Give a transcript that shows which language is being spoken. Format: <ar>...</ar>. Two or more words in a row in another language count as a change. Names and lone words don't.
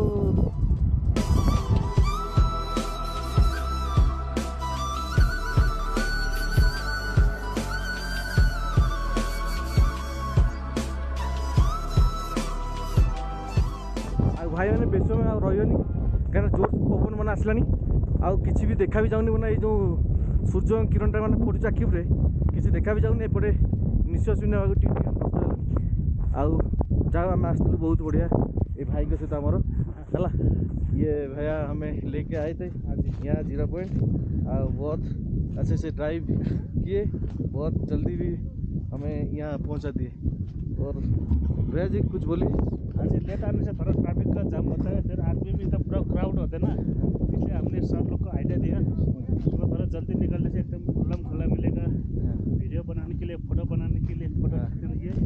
<or>ଆଉ ଭାଇମାନେ ବେଶୀ ସମୟ ଆଉ ରହିବନି, କାହିଁକିନା ଜୋର ପବନ ମାନେ ଆସିଲାଣି। ଆଉ କିଛି ବି ଦେଖା ବି ଯାଉନି, ମାନେ ଏଇ ଯେଉଁ ସୂର୍ଯ୍ୟ କିରଣଟା ମାନେ ପଡ଼ୁଛି ଆଖି ଉପରେ, କିଛି ଦେଖା ବି ଯାଉନି। ଏପଟେ ନିଶ୍ୱାସ ବି ନେବାକୁ ଟିକେ କଷ୍ଟ ହେଲାଣି। ଆଉ ଯାହା ଆମେ ଆସିଥିଲୁ ବହୁତ ବଢ଼ିଆ ଏ ଭାଇଙ୍କ ସହିତ ଆମର ହେଲା।</or> <hi>ये भैया हमें लेके आए थे यहाँ जीरो पॉइंट, और बहुत अच्छे से ड्राइव किए, बहुत जल्दी भी हमें यहाँ पहुँचा दिए। और भैया जी कुछ बोलिए। आज लेट आने से थोड़ा ट्रैफिक का जाम होता है, फिर आदमी भी तो पूरा क्राउड होते हैं ना, इसलिए हमने सब लोग को आइडिया दिया तो थोड़ा जल्दी निकलने से एकदम खुला खुला मिलेगा, वीडियो बनाने के लिए, फोटो बनाने के लिए, फोटो खींचने के लिए।</hi>